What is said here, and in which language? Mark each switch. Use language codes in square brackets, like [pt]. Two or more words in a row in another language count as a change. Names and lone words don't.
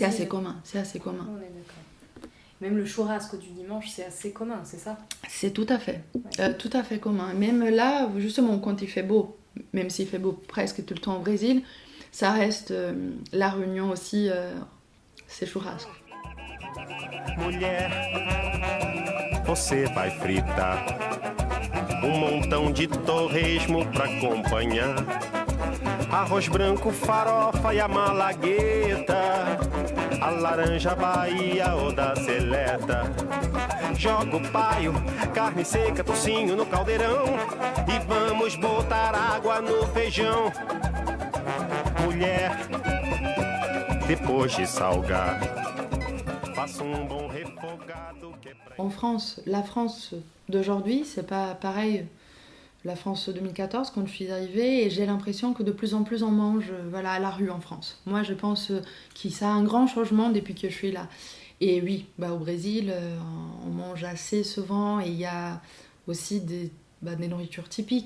[fr] C'est assez commun. On est d'accord. Même le churrasco du dimanche, c'est assez commun, c'est ça? C'est tout à fait. Tout à fait commun. Même là, justement, quand il fait beau, même s'il fait beau presque tout le temps au Brésil, ça reste la réunion aussi, c'est churrasco. [pt] Mulher, você vai fritar montão de torresmo pra acompanhar. Arroz branco, farofa e a malagueta, a laranja Bahia ou da seleta. Joga o paio, carne seca, tocinho no caldeirão e vamos botar água no feijão. Mulher, depois de salgar, faça bon refogado que é pra... [fr] En France, la France d'aujourd'hui, c'est pas pareil. La France 2014, quand je suis arrivée, et j'ai l'impression que de plus en plus on mange à la rue en France. Moi, je pense que ça a un grand changement depuis que je suis là. Et oui, au Brésil, on mange assez souvent et il y a aussi des nourritures typiques.